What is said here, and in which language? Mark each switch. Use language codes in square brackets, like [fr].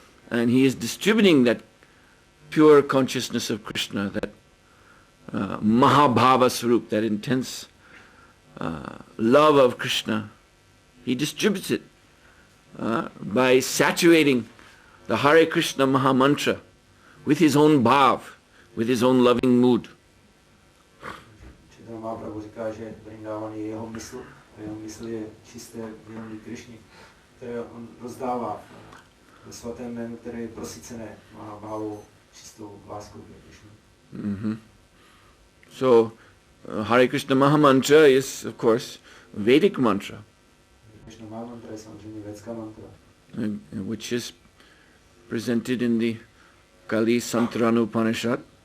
[en] And he is distributing that pure consciousness of Krishna, that Mahabhava Swarup, that intense love of Krishna. He distributes it by saturating the Hare Krishna Maha Mantra with his own bhav, with his own loving mood. [cs] Mahaprabhu říká, že Vrindavan je jeho mysl je čisté vědomí Krišny, které on rozdává ve svatém jménu, které je prosycené Mahabhavou čistou láskou ke Krišnu. [en] So, Hare Krishna Maha Mantra is, of course, Vedic mantra, [cs] Krishna Maha Mantra je samozřejmě védská mantra, [en] which is presented in the Kali Santarana Upanishad.